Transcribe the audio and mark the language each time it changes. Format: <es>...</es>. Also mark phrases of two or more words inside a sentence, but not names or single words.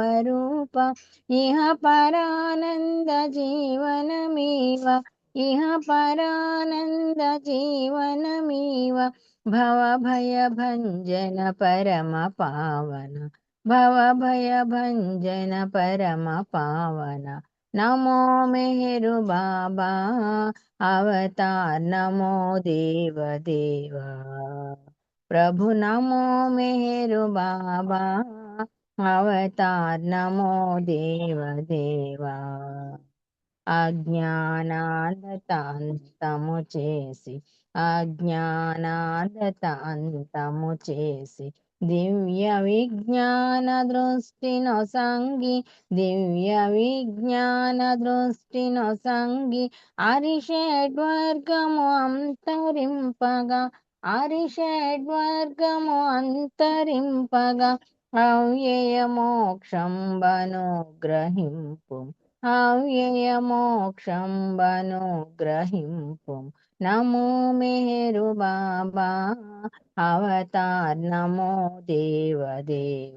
<hi>रूप इह परानंद जीवनमीव इह परानंद जीवनमीव भव भय भंजन परम पावन भव भय भंजन परम पावन नमो मेरु बाबा अवतार नमो देव देवा। प्रभु नमो मेरु बाबा अवतार नमो देव देवा।</hi> <te>అజ్ఞానాంతము చేసి అజ్ఞానాంతము చేసి దివ్య విజ్ఞాన దృష్టిను సంగి దివ్య విజ్ఞాన దృష్టిను సంగి అరిషడ్వర్గము అంతరింపగా అరిషడ్వర్గము అంతరింపగా అవ్యయ మోక్షం బనుగ్రహింపు అవ్యయ మోక్షం బనుగ్రహింపు</te> <hi>नमो मेरु बाबा अवतार नमो देव देव।</hi>